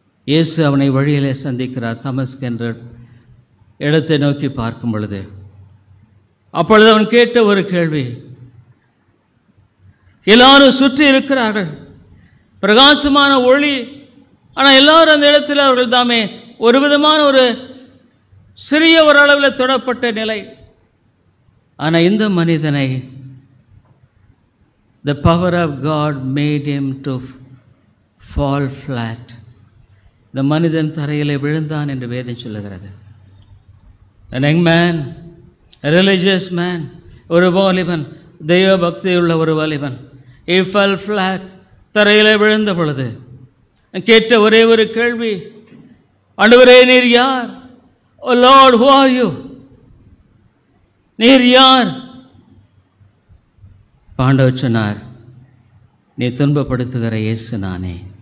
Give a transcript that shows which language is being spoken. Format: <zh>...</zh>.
<ta>இயேசு அவனை வழியிலே சந்திக்கிறார். தமஸ்கு என்ற இடத்தை நோக்கி பார்க்கும் பொழுது அப்பொழுது அவன் கேட்ட ஒரு கேள்வி, எல்லாரும் சுற்றி இருக்கிறார்கள், பிரகாசமான ஒளி, ஆனால் எல்லாரும் அந்த இடத்தில் அவர்கள் தாமே ஒரு விதமான ஒரு சிறிய ஒரு அளவில் தொடப்பட்ட நிலை. ஆனால் இந்த மனிதனை</ta> <en>the power of God made him to fall flat.</en> <ta>இந்த மனிதன் தரையிலே விழுந்தான் என்று வேதம் சொல்லுகிறது.</ta> <en>An young man, a religious man,</en> <ta>ஒரு வாலிபன், தெய்வ பக்தியுள்ள ஒரு வாலிபன்,</ta> <en>he fell flat.</en> <ta>தரையிலே விழுந்த பொழுது கேட்ட ஒரே ஒரு கேள்வி, ஆண்டவரே நீர் யார்?</ta> <en>Oh Lord, who are you?</en> <ta>நீர் யார்? ஆண்டவர் சொன்னார், நீ துன்பப்படுத்துகிற இயேசு நானே.</ta>